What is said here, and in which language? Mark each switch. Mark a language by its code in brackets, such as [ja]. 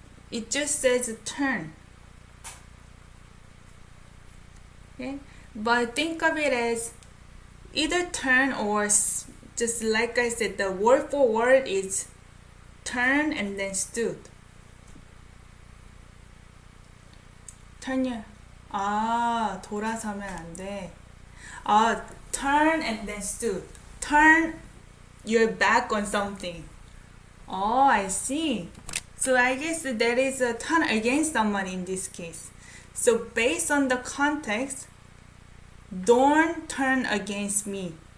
[en] It just says turn. Okay? But think of it as either turn or just like I said, the word for word is turn and then stood. Turn your [ko] 돌아서면 안 돼. [en] Turn and then stood. Turn your back on something. Oh, I see. So I guess there is a turn against someone in this case. So based on the context, don't turn against me.